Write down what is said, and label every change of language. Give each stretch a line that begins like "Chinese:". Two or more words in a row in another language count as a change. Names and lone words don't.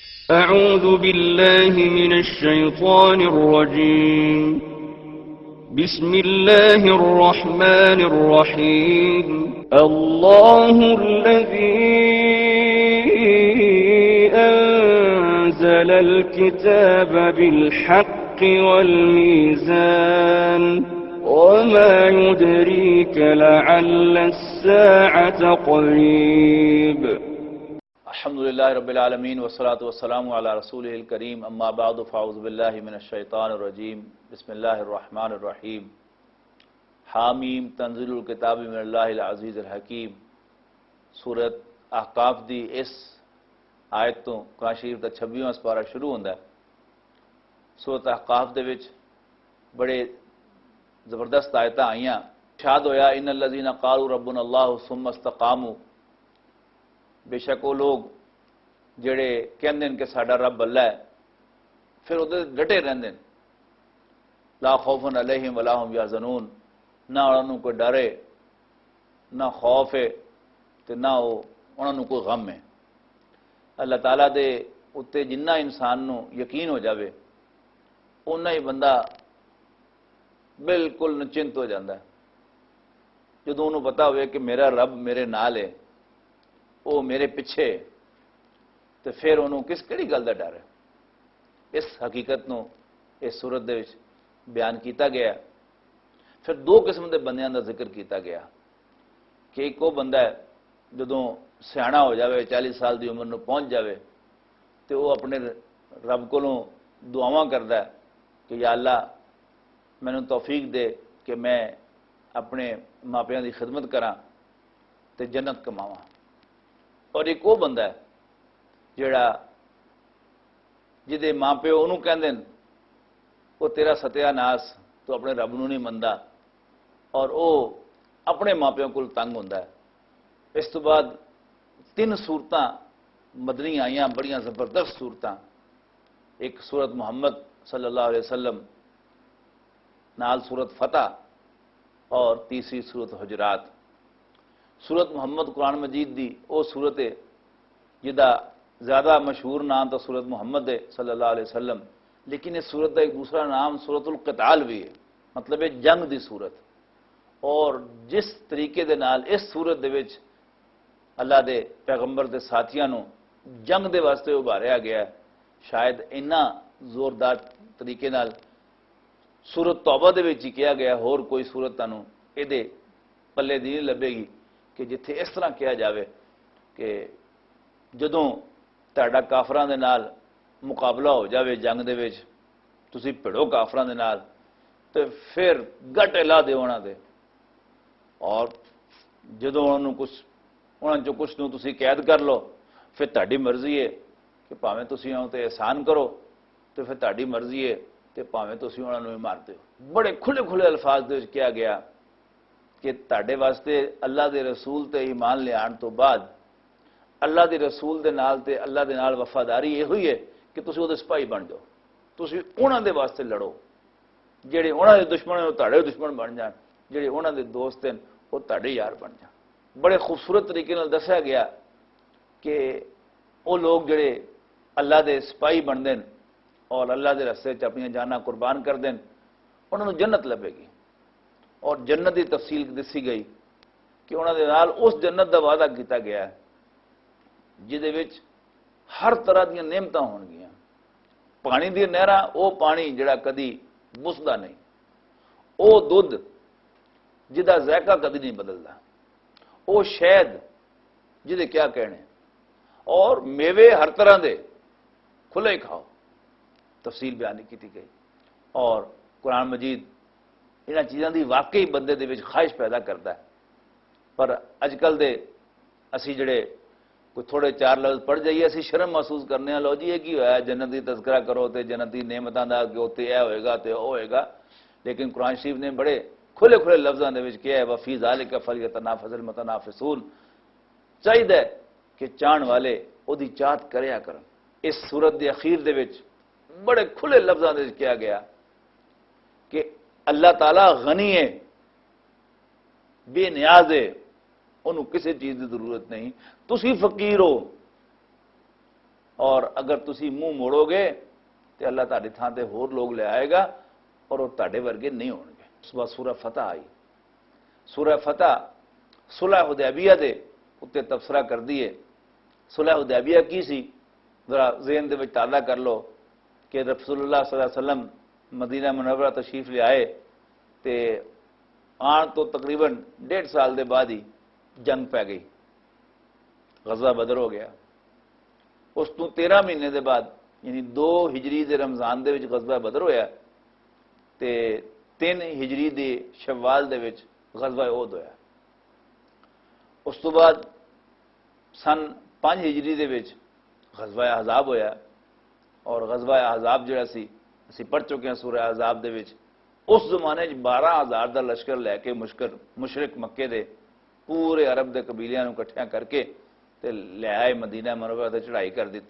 Arabic: أعوذ بالله من الشيطان الرجيم بسم الله الرحمن الرحيم الله الذي أنزل الكتاب بالحق والميزان وما يدريك لعل الساعة قريب الحمد للہ رب العالمین والصلاة والسلام علی رسولہ الکریم اما بعد فاعوذ باللہ من الشیطان الرجیم بسم اللہ الرحمن الرحیم حامیم تنزیل الکتاب من اللہ العزیز الحکیم
Punjabi: سورت احقاف دی اس آیت تو قرآن شریف دا 26واں سپارہ شروع ہوندا ہے۔ سورت احقاف دے وچ بڑے زبردست آیتاں آئیاں۔ ارشاد ہویا
Arabic: ان الذین قالوا ربنا اللہ ثم استقاموا،
Punjabi: بے شک وہ لوگ جڑے کہندے کہ ساڈا رب اللہ ہے پھر وہ ڈٹے رہندے
Arabic: لا خوف علیہم ولا هم یحزنون،
Punjabi: نہ انہوں کوئی ڈر ہے نہ خوف ہے تے نہ انہوں کوئی غم ہے۔ اللہ تعالیٰ دے اتے جنہ انسان نو یقین ہو جاوے اُنہ ہی بندہ بالکل نچنت ہو جاندہ ہے۔ جدوں انہوں پتا ہوئے کہ میرا رب میرے نال ہے، وہ میرے پیچھے، تو پھر انہوں کس کیڑی گل دا ڈر ہے۔ اس حقیقت نو اس صورت دے وچ بیان کیتا گیا۔ پھر دو قسم دے بندیاں دا ذکر کیتا گیا کہ ایک وہ بندہ ہے جدوں سیاںا ہو جاوے 40 سال دی عمر نو پہنچ جاوے تو وہ اپنے رب کولوں دعاواں کردا ہے کہ
Arabic: یا اللہ
Punjabi: مینوں توفیق دے کہ میں اپنے ماپیاں دی خدمت کراں تے جنت کماواں۔ اور ایک وہ بندہ ہے جڑا جدے ماں پیو انہوں کہندے وہ تیرا ستیا ناس تو اپنے رب نو نہیں مندا، اور وہ اپنے ماں پیو کو تنگ ہوندا ہے۔ اس تو بعد 3 صورتاں مدنی آئیاں بڑیاں زبردست صورتاں، ایک سورت محمد
Arabic: صلی اللہ علیہ وسلم
Punjabi: نال سورت فتح اور تیسری سورت حجرات۔ سورت محمد قرآن مجید دی او سورت ہے جدا زیادہ مشہور نام تو سورت محمد ہے
Arabic: صلی اللہ علیہ وسلم،
Punjabi: لیکن اس سورت کا ایک دوسرا نام سورت القتال بھی ہے، مطلب ہے جنگ دی سورت۔ اور جس طریقے دے نال اس سورت دے وچ اللہ دے پیغمبر دے ساتھیاں نو جنگ دے واسطے ابھاریا گیا ہے، شاید اینا زوردار طریقے نال سورت توبہ دے وچ ہی کیا گیا، اور کوئی سورت تانوں اے دے پلے دی نہیں لبے گی کہ جتھے اس طرح کیا جاوے کہ جدوں تہاڈا کافراں دے نال مقابلہ ہو جاوے جنگ دے وچ، تسی بھڑو کافراں دے نال تے پھر گٹ لا دے انہاں دے، اور جدوں انہاں چوں کچھ نوں تسی قید کر لو پھر تہاڈی مرضی ہے کہ پاویں تسی انہاں تے احسان کرو تو پھر تہاڈی مرضی ہے تے پاویں تسی انہاں نوں مار دیو۔ بڑے کھلے کھلے الفاظ دے وچ کیا گیا کہ تہاڈے واسطے اللہ دے رسول تے ایمان لے آن تو بعد اللہ دے رسول دے نال تے اللہ دے نال وفاداری یہ ہوئی ہے کہ تسی وہ سپاہی بن جاؤ، تسی انہاں دے واسطے لڑو، جڑے انہاں دے دشمن ہیں وہ تہاڈے دشمن بن جان، جڑے انہاں دے دوست ہیں وہ تہاڈے یار بن جان۔ بڑے خوبصورت طریقے نال دسیا گیا کہ وہ لوگ جڑے اللہ دے سپاہی بن دین اور اللہ دے رستے چ اپنی جاناں قربان کر دین انہاں نوں جنت لبے گی، اور جنت کی تفصیل دسی گئی کہ انہوں نے نال اس جنت کا وعدہ کیتا گیا ہے جہدے وچ ہر طرح دیا نعمتاں ہون گیاں، پانی دی نہراں، وہ پانی جڑا کدی بسدا نہیں، وہ دودھ جہدا ذائقہ کدی نہیں بدلدا، وہ شہد جہدے کیا کہنے، اور میوے ہر طرح دے کھلے کھاؤ، تفصیل بیان کی گئی۔ اور قرآن مجید انہاں چیزاں دی واقعی بندے دے وچ خواہش پیدا کرتا ہے، پر اج کل دے اسی جڑے کوئی تھوڑے 4 لفظ پڑھ جائیے اسی شرم محسوس کرنے ہیں، لو جی یہ کی ہوا ہے جنت دی تذکرہ کرو تے جنت دی نعمتاں دا کہ اوتے اے ہوئے گا تے او ہوئے گا، لیکن قرآن شریف نے بڑے کھلے کھلے لفظاں دے وچ کیا ہے
Arabic: وفی ذالک فلیتنافس المتنافسون،
Punjabi: چاہیے کہ چاہن والے او دی چاہت کریا کرن۔ اس سورت دی اخیر دے وچ بڑے کھلے لفظاں دے وچ کیا گیا کہ اللہ تعالیٰ غنی ہے، بے نیاز ہے، انہوں کسی چیز کی ضرورت نہیں، تسی فقیر ہو اور اگر تسی منہ موڑو گے تو اللہ تہاڈی تھان تے ہور لوگ لے آئے گا اور وہ تہاڈے ورگے نہیں ہون گے۔ اس بعد سورہ فتح آئی۔ سورہ فتح صلح حدیبیہ دے اتنے تبصرہ کر دیے۔ صلح حدیبیہ کی سی؟ ذرا ذہن دے وچ تازہ کر لو کہ رسول اللہ
Arabic: صلی اللہ علیہ وسلم
Punjabi: مدینہ منورہ تشریف لے آئے تے آن تو تقریباً 1.5 سال دے بعد ہی جنگ پہ گئی، غزوہ بدر ہو گیا۔ اس تو 13 مہینے دے بعد یعنی 2 ہجری دے رمضان دے وچ غزوہ بدر ہویا تے 3 ہجری دے شوال دے وچ غزوہ احد ہویا۔ اس تو بعد سن 5 ہجری دے وچ غزوہ احزاب ہویا، اور غزوہ احزاب جڑا سی اسی پڑھ چکے ہیں سورہ احزاب دے وچ۔ اس زمانے 12,000 دا لشکر لے کے مشرک مکے دے پورے عرب دے قبیلیاں نوں اکٹھیاں کر کے تے لے آئے مدینہ منورہ تے چڑھائی کر دیتی۔